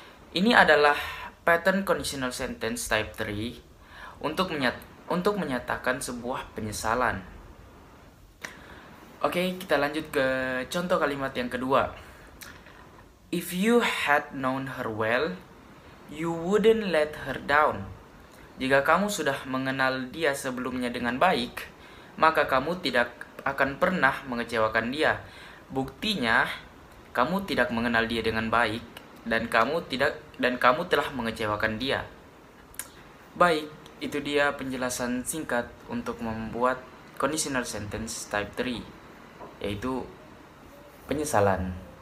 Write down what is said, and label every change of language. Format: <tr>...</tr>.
<id>Ini adalah pattern conditional sentence type 3 untuk menyatakan sebuah penyesalan. Oke, kita lanjut ke contoh kalimat yang kedua.</id> <en>If you had known her well, you wouldn't let her down.</en> <id>Jika kamu sudah mengenal dia sebelumnya dengan baik, maka kamu tidak akan pernah mengecewakan dia. Buktinya, kamu tidak mengenal dia dengan baik dan kamu telah mengecewakan dia. Baik, itu dia penjelasan singkat untuk membuat conditional sentence type 3, yaitu penyesalan.</id>